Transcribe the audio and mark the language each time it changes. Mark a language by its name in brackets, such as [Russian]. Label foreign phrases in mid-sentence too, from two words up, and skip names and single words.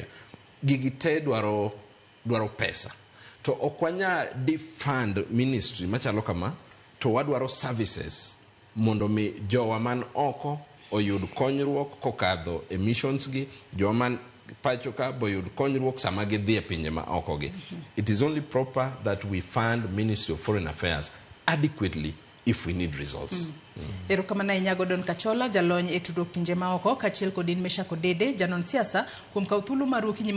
[Luo (Kenya and Tanzania)] Gigi te dwaro pesa. To okwanya [English] defund ministry [Luo (Kenya and Tanzania)] machalo kama, to wadwaro services mondo mi jowa man oko oyud konyruok kokadho emissions gi, jowa man pacho ka boyud konyruok sama gidhi e pinje ma oko gi. [English] It is only proper that we fund Ministry of Foreign Affairs adequately if we need results. [Luo (Kenya and Tanzania)] Erokamano ahinya Gordon Kachola, jalony e tudruok pinje ma oko, kaachiel kod Meshach Odede, janon siasa kuom kawo thuolo mar